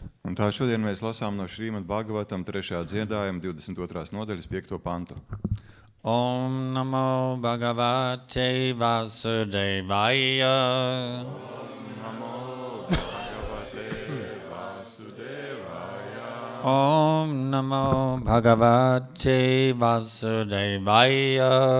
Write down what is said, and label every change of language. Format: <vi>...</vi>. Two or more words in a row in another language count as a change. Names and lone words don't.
<lv>Un tā šodien mēs lasām no Srimad Bhagavatam 3. dziedājuma 22. nodaļas 5. pantu.</lv> <sa>ॐ नमो भगवते वासुदेवाय. ॐ नमो भगवते वासुदेवाय.</sa>